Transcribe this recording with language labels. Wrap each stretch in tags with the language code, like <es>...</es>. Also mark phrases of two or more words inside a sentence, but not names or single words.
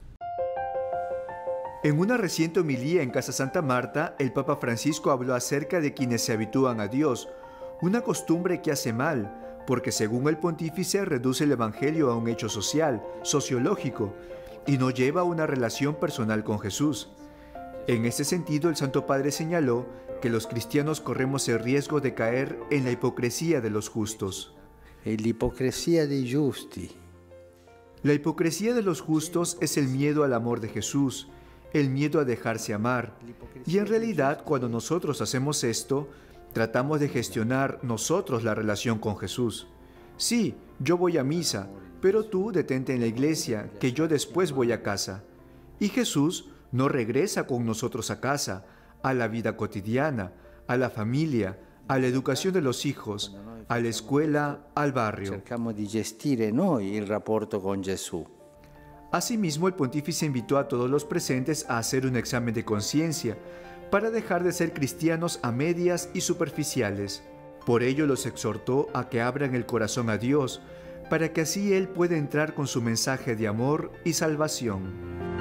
<es>En una reciente homilía en Casa Santa Marta, el Papa Francisco habló acerca de quienes se habitúan a Dios, una costumbre que hace mal, porque según el pontífice reduce el Evangelio a un hecho social, sociológico, y no lleva a una relación personal con Jesús. En ese sentido, el Santo Padre señaló que los cristianos corremos el riesgo de caer en la hipocresía de los justos.</es> <it>La hipocresía dei giusti.</it> <es>La hipocresía de los justos es el miedo al amor de Jesús, el miedo a dejarse amar. Y en realidad, cuando nosotros hacemos esto, tratamos de gestionar nosotros la relación con Jesús. Sí, yo voy a misa, pero tú detente en la iglesia, que yo después voy a casa. Y Jesús no regresa con nosotros a casa, a la vida cotidiana, a la familia, a la educación de los hijos, a la escuela, al barrio.</es> <it>Cercamos di gestire noi il rapporto con Gesù.</it> <es>Asimismo, el pontífice invitó a todos los presentes a hacer un examen de conciencia para dejar de ser cristianos a medias y superficiales. Por ello los exhortó a que abran el corazón a Dios, para que así Él pueda entrar con su mensaje de amor y salvación.</es>